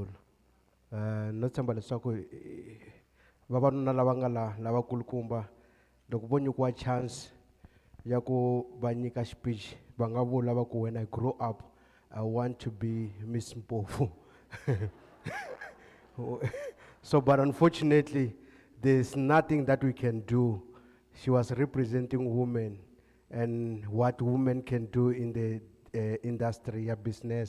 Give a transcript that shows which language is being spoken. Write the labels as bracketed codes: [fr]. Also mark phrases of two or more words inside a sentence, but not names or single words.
[ts] Natsamba leswaku vavanuna lava nga lava kulukumba loko vo nyikiwa chance ya ku va nyika speech va nga vula va ku [en] when I grow up I want to be [ts] Miss Mpofu. [en] So but unfortunately there's nothing that we can do. She was representing women and what women can do in the industry, business.